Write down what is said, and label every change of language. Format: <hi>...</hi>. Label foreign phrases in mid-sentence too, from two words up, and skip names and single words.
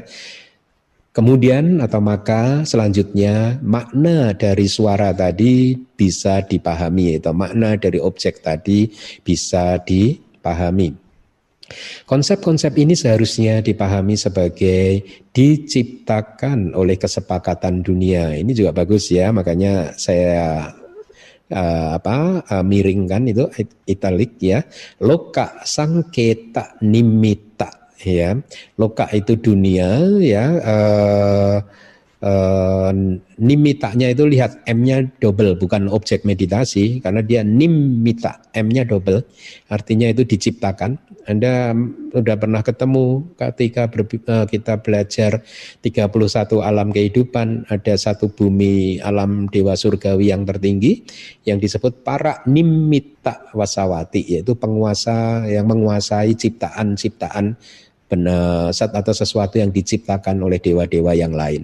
<id>Kemudian atau maka selanjutnya makna dari suara tadi bisa dipahami atau makna dari objek tadi bisa dipahami. Konsep-konsep ini seharusnya dipahami sebagai diciptakan oleh kesepakatan dunia. Ini juga bagus ya, makanya saya miring kan itu italik ya.</id> <pi>Loka sangketa nimitta ya.</pi> <id>Loka itu dunia ya. Nimitanya itu lihat M-nya double, bukan objek meditasi, karena dia nimita, M-nya double, artinya itu diciptakan. Anda sudah pernah ketemu ketika kita belajar 31 alam kehidupan, ada satu bumi alam dewa surgawi yang tertinggi yang disebut para nimita wasawati, yaitu penguasa yang menguasai ciptaan-ciptaan benar atau sesuatu yang diciptakan oleh dewa-dewa yang lain.</id>